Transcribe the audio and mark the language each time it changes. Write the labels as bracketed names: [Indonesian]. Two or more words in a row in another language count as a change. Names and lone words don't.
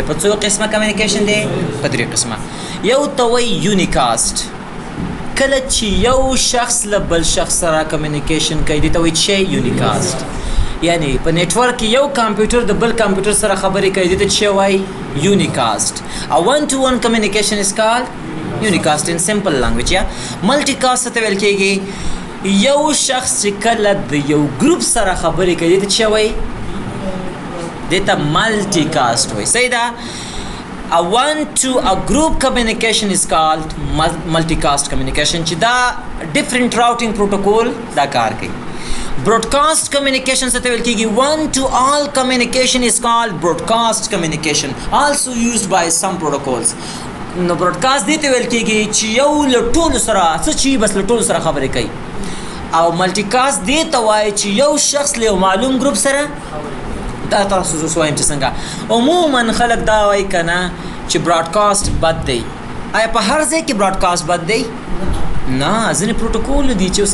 [Pashto] په څو قسمه کمیونیکیشن دی په درې قسمه یو توي یونیکاست کله چې یو شخص له بل شخص سره کمیونیکیشن کوي دي ته وایي چې یونیکاست یعنی په نیټورک کې یو کمپیوټر د بل کمپیوټر سره خبرې کوي دي ته چې وایي یونیکاست او [English] one to one communication is called unicast in simple language [Pashto] یا ملټی کاست ته ویل کېږي یو شخص چې کله د یو ګروپ سره خبرې کوي دي ته چې وایي دي ته ملټی کاست وایي صحیح ده [English] A group communication is called multicast communication [Pashto] چې دا [English] different routing protocol [Pashto] دا کار کوي [English] broadcast communication [Pashto] څه ته ویل کېږي [English] one to all communication is called broadcast communication also used by some protocols نو broadcast دې [Pashto] ته ویل کېږي چې یو له ټولو سره څه چې بس له ټولو سره خبرې کوي او multicast دې ته وایي چې یو شخص له معلوم ګروپ سره دا تاسو زه وایم چې څنګه عموما خلک دا وایي کنه چې براډکاسټ بد دی آیا په هر ځای کې براډکاسټ بد دی نه ځینې پروتوکول دي چې اوس